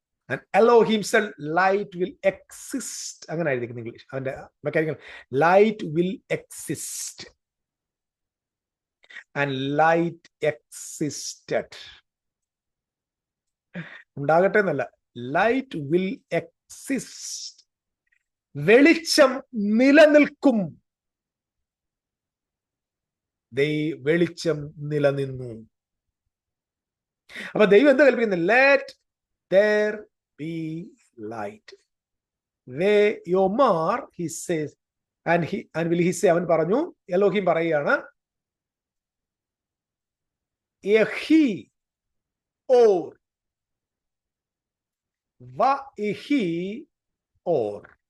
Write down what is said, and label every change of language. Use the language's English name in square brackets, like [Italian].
[English] And Elohim said light will exist. [Malayalam] അങ്ങനെ ആയിരിക്കും English. [English] അവന്റെ mechanical light will exist. And light existed. [Malayalam] ഉണ്ടാകട്ടെ എന്നല്ല, [English] Light will exist. [Malayalam] വെളിച്ചം നിലനിൽക്കും. വെളിച്ചം നിലനിന്നു. അപ്പൊ ദൈവം എന്താ കൽപ്പിക്കുന്നത്? [English] Let there be light. Ve'yomar, he says, and will he say, [Malayalam] അവൻ പറഞ്ഞു, എലോഹിം പറയുകയാണ്, [Hebrew] യഹി ഓർ വഇഹി ഓർ.